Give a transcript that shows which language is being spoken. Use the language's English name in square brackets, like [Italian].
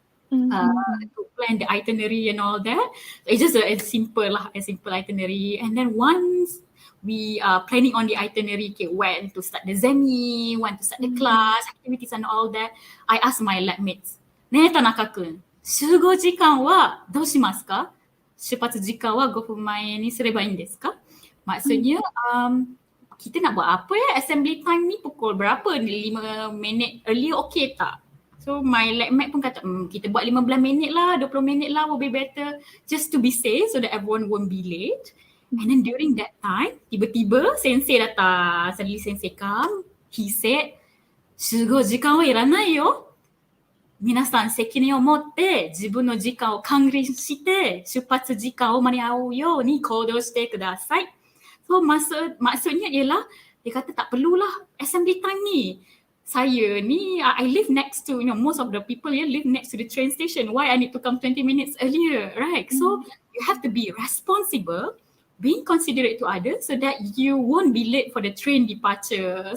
[English] To plan the itinerary and all that. It's just a simple itinerary. And then once we are planning on the itinerary, okay, when to start the zemi, when to start the class, activities and all that, I asked my lab mates, "Ne Tanaka-kun, [Japanese] 集合時間はどうしますか? 出発時間は5分前にすればいいんですか?" [Malay] Maksudnya, kita nak buat apa ya? Assembly time ni pukul berapa ni? 5 minit earlier okay tak? [English] So my lab mate [Malay] pun kata, kita buat 15 minit lah, 20 minit lah [English] will be better. Just to be safe so that everyone won't be late. And then during that time, [Malay] tiba-tiba sensei datang. [English] Suddenly sensei come. He said, [Japanese] 集合時間はいらないよ。皆さん責任を持って自分の時間を管理して出発時間を間に合うように行動してください. [Malay] So maksudnya ialah dia kata tak perlulah assembly time ni. Saya ni [English] I live next to most of the people here live next to the train station. Why I need to come 20 minutes earlier, right? So you have to be responsible, being considerate to others so that you won't be late for the train departure.